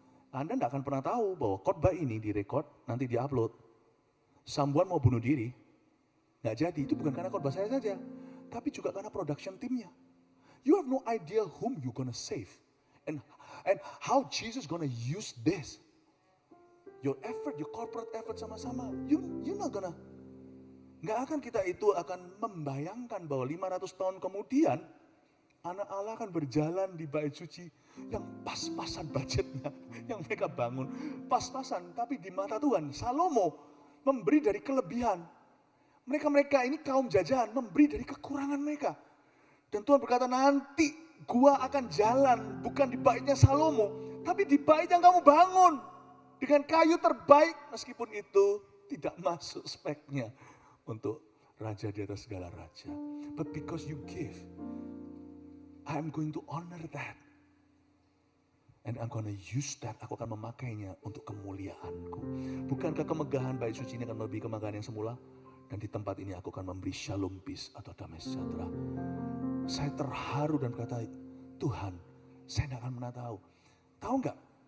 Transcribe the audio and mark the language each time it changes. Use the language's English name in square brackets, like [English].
[Indonesian] Anda tidak akan pernah tahu bahwa khotbah ini direkod, nanti diupload. Someone mau bunuh diri, nggak jadi. Itu bukan karena khotbah saya saja, tapi juga karena production timnya. [English] You have no idea whom you gonna save, and how Jesus gonna use this. Your effort, your corporate effort [Indonesian] sama-sama. [English] You not gonna, [Indonesian] nggak akan kita itu akan membayangkan bahwa 500 tahun kemudian anak Allah akan berjalan di bait suci yang pas-pasan budgetnya, yang mereka bangun pas-pasan. Tapi di mata Tuhan, Salomo memberi dari kelebihan. Mereka ini kaum jajahan memberi dari kekurangan mereka. Dan Tuhan berkata, nanti gua akan jalan bukan di baitnya Salomo, tapi di bait yang kamu bangun dengan kayu terbaik, meskipun itu tidak masuk speknya untuk raja di atas segala raja. [English] But because you give, I'm going to honor that. And I'm going to use that. [Indonesian] Aku akan memakainya untuk kemuliaanku. Bukankah kemegahan bait suci ini akan melebihi kemegahan yang semula? Dan di tempat ini aku akan memberi shalom peace atau damai sejahtera. Saya terharu dan berkata, Tuhan, saya tidak akan pernah tahu. Tahu nggak?